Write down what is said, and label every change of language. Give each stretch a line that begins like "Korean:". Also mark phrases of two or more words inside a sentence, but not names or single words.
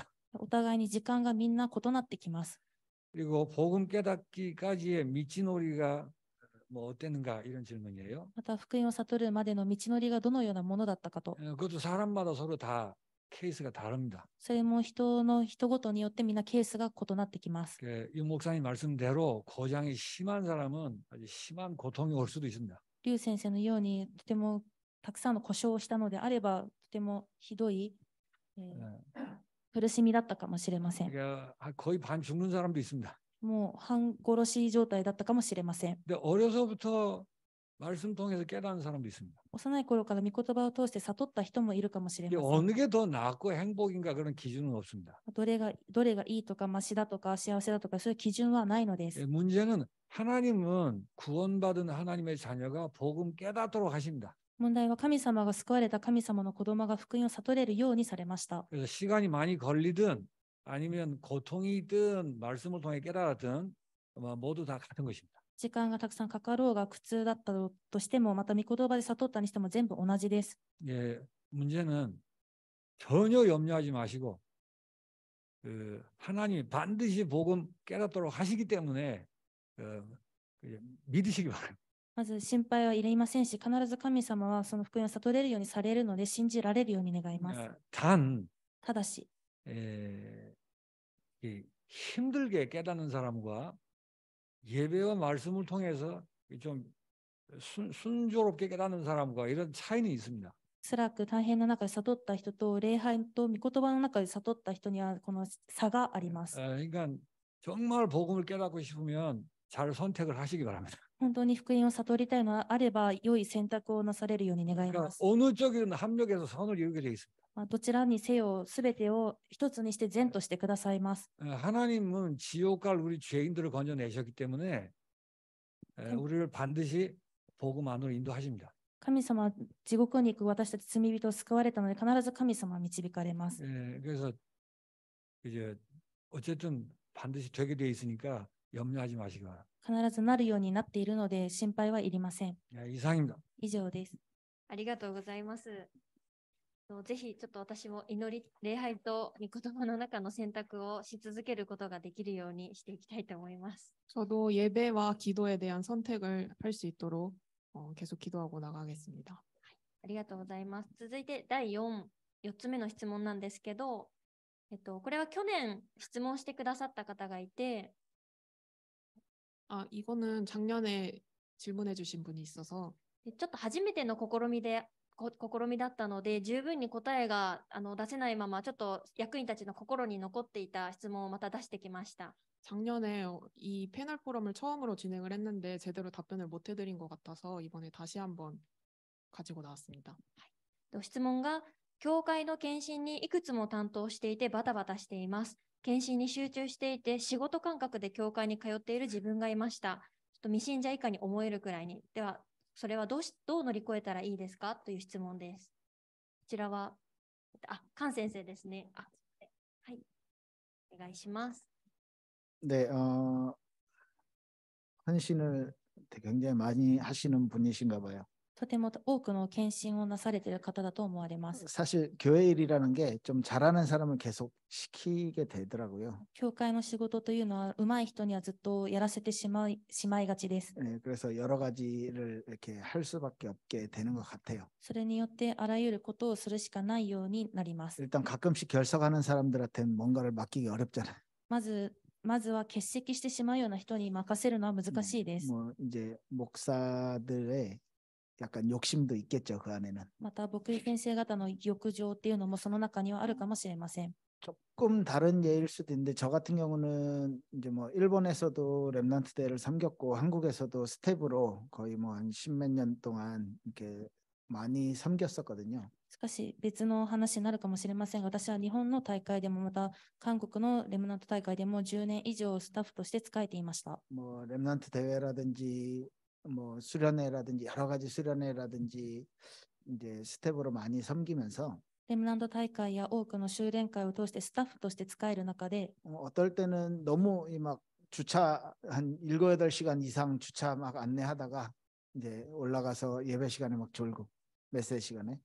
Japanese: お互いに時間がみんな異なってきます。
Korean: 그리고 복음 깨닫기까지의 미치놀이가 뭐 어땠는가 이런 질문이에요.
Japanese: また福音を悟るまでの道のりがどのようなものだったかと。
Korean: 그것도 사람마다 서로 다 케이스가 다릅니다.
Japanese: それも人ごとによってみんなケースが異なってきます。
Korean: 유 목사님 말씀대로 고장이 심한 사람은 아주 심한 고통이 올 수도 있습니다.
Japanese: 劉先生のようにとてもたくさんの故障をしたのであれば、とてもひどい、苦しみだったかもしれません。
Korean: 그러니까 거의 반 죽는 사람도 있습니다.
Japanese: もう半殺し状態だったかもしれません。
Korean: 근데 어려서부터 말씀 통해서 깨닫는 사람도 있습니다.
Japanese: 幼い頃から御言葉を通して悟った人もいるかもしれません。
Korean: 어느 게 더 낫고 행복인가 그런 기준은 없습니다.
Japanese: どれがいいとかマシだとか幸せだとかそういう基準はないのです。
Korean: 문제는 하나님은 구원받은 하나님의 자녀가 복음 깨닫도록 하십니다.
Japanese: 問題は神様が救われた神様の子供が福音を悟れるようにされました。
Korean: 그래서 시간이 많이 걸리든 아니면 고통이든 말씀을 통해 깨달았든 모두 다 같은 것입니다.
Japanese: 時間がたくさんかかろうが苦痛だったとしても、また御言葉で悟ったにしても全部同じです。
Korean: 예, 문제는 전혀 염려하지 마시고 하나님이 반드시 복음 깨닫도록 하시기 때문에 믿으시기 바랍니다.
Japanese: まず心配はいりませんし、必ず神様はその福音を悟れるようにされるので信じられるように願います。
Korean: 단
Japanese: ただし、
Korean: 힘들게 깨닫는 사람과 예배와 말씀을 통해서 좀 순조롭게 깨닫는 사람과 이런 차이는 있습니다.
Japanese: 辛く大変な中で悟った人と礼拝と御言葉の中で悟った人にはこの差があります。
Korean: 그러니까 정말 복음을 깨닫고 싶으면 잘 선택을 하시기 바랍니다.
Japanese: 本当に福音を悟りたいのであれば良い選択をなされるように願い
Korean: 그러니까
Japanese: ます。
Korean: 어느 쪽이든 합력해서 선을 이루게 되어 있습니다.
Japanese: どちらにせよ全てを一つにして善としてくださいます。
Korean: 하나님은 지옥 갈 우리 죄인들을 건져내셨기 때문에 우리를 반드시 복음 안으로 인도하십니다.
Japanese: 神様は地獄に行く私たち罪人を救われたので必ず神様は導かれます。
Korean: 그래서 이제 어쨌든 반드시 되게 되어 있으니까 염려하지 마시기 바랍니다.
Japanese: 必ずなるようになっているので心配はいりません。
Korean: 이상입니다.
Japanese: 以上です。ありがとうございます。ぜひちょっと私も祈り、礼拝と御言葉の中の選択をし続けることができるようにしていきたいと思います。
Korean: 저도 예배와 기도에 대한 선택을 할 수 있도록 계속 기도하고 나가겠습니다.
Japanese: ありがとうございます。続いて第4つ目の質問なんですけど、これは去年質問してくださった方がいて、
Korean: 이거는 작년에 질문해 주신 분이 있어서
Japanese: ちょっと初めての試みだったので、十分に答えが出せないまま、ちょっと役員たちの心に残っていた質問をまた出してきました。
Korean: 작년에 이 패널 포럼을 처음으로 진행을 했는데 제대로 답변을 못 해드린 것 같아서 이번에 다시 한번 가지고 나왔습니다.
Japanese: 質問が、教会の献身にいくつも担当していてバタバタしています。献身に集中していて仕事感覚で教会に通っている自分がいました。ちょっと未信者以下に思えるくらいに。では、それはどう乗り越えたらいいですかという質問です。こちらはカン先生ですね。はい。お願いします。
Korean: 네, 헌신을 굉장히 많이 하시는 분이신가 봐요.
Japanese: とても多くの献身をなされている方だと思われます。
Korean: 사실 교회 일이라는 게 좀 잘하는 사람을 계속 시키게 되더라고요.
Japanese: 教会の仕事というのは、上手い人にはずっとやらせてしまいがちです。
Korean: 네, 그래서 여러 가지를 이렇게 할 수밖에 없게 되는 것 같아요.
Japanese: それによってあらゆることをするしかないようになります。
Korean: 일단 가끔씩 결석하는 사람들한테는 뭔가를 맡기기 어렵잖아요.
Japanese: まずは欠席してしまうような人に任せるのは難しいです。
Korean: 뭐 이제 목사들의 약간 욕심도 있겠죠, 그 안에는.
Japanese: また、牧師先生方の欲情っていうのもその中にはあるかもしれません。
Korean: 조금 다른 예일 수도 있는데 저 같은 경우는 이제 뭐 일본에서도 렘넌트 대회를 섬겼고 한국에서도 스텝으로 거의 뭐 한 십몇 년 동안 이렇게 많이 섬겼었거든요.
Japanese: しかし別の話になるかもしれませんが、私は日本の大会でもまた韓国のレムナント大会でも10年以上スタッフとして仕えていました。
Korean: 뭐 렘넌트 대회라든지 뭐 수련회라든지 여러 가지 수련회라든지 이제 스텝으로 많이 섬기면서
Japanese: レムナント大会や多くの修練会を通してスタッフとして使える中で、
Korean: 어떨 때는 너무 막 주차 한 7, 8시간 이상 주차 막 안내하다가 이제 올라가서 예배 시간에 막 졸고 메시지 시간에